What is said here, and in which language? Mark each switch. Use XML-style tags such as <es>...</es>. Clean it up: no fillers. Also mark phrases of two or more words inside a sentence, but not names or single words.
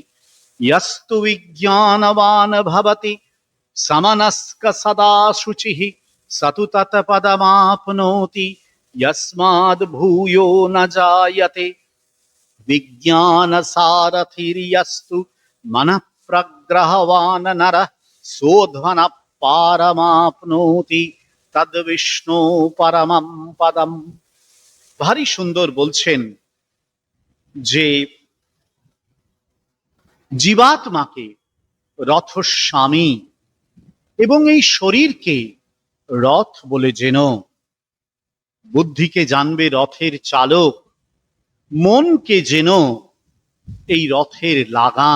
<sa>यस्तु विज्ञानवान् भवति समनस्क सदा शुचिः स तु तत्पदमाप्नोति यस्माद् भूयो न जायते। विज्ञानसारथिर्यस्तु मनः प्रग्रहवान् नरः सोऽध्वनः पारमाप्नोति तद्विष्णु परमं पदम्।</sa> <bn>ভারী সুন্দর বলছেন যে জীবাত্মাকে রথস্বামী এবং এই শরীরকে রথ বলে যেন, বুদ্ধিকে জানবে রথের চালক, মনকে যেন এই রথের লাগাম।</bn>